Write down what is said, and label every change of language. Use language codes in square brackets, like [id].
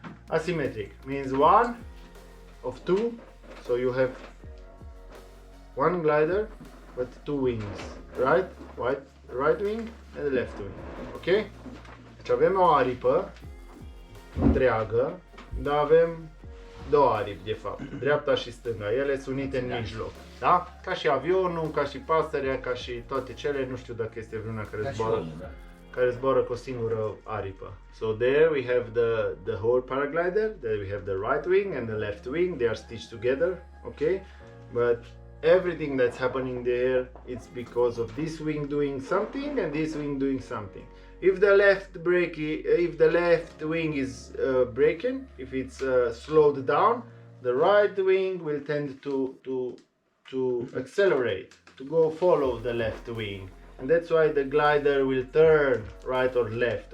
[en] Asymmetric means one of two, so you have one glider but two wings, right wing and left wing, ok? [ro] Deci avem o aripă întreagă, dar avem două aripi de fapt, dreapta și stânga, ele sunt unite în mijloc, da? Ca și avionul, ca și pasărea, ca și toate cele, nu știu dacă este vreuna care zboară cu o singură aripă. [en] So there we have the whole paraglider, there we have the right wing and the left wing, they are stitched together, okay? But everything that's happening there, it's because of this wing doing something and this wing doing something. If the left wing is breaking, if it's slowed down, the right wing will tend to accelerate, to go follow the left wing, and that's why the glider will turn right or left.